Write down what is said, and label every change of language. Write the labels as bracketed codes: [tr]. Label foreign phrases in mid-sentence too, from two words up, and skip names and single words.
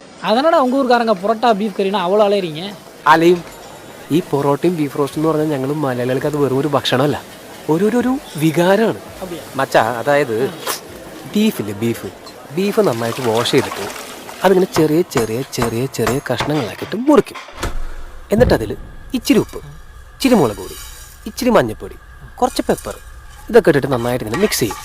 [ta] அதனால உங்கள் ஊருக்காரங்க புரோட்டா பீஃப் கறினா அவ்வளோ அலையிறீங்க? [ml] അലയും ഈ പൊറോട്ടയും [en] beef roast [ml] എന്ന് പറഞ്ഞാൽ ഞങ്ങൾ മലയാളികൾക്ക് അത് വെറും ഒരു ഭക്ഷണമല്ല, ഒരു വികാരമാണ് മച്ചാ. അതായത് ബീഫ് നന്നായിട്ട് വാഷ് ചെയ്തിട്ട് അതിങ്ങനെ ചെറിയ ചെറിയ ചെറിയ ചെറിയ കഷ്ണങ്ങളാക്കിയിട്ട് മുറിക്കും. എന്നിട്ട് അതിൽ ഇച്ചിരി ഉപ്പ്, ഇച്ചിരി മുളക് പൊടി, ഇച്ചിരി മഞ്ഞൾപ്പൊടി, കുറച്ച് പെപ്പർ ഇതൊക്കെ ഇട്ടിട്ട് നന്നായിട്ട് ഇങ്ങനെ മിക്സ് ചെയ്യും.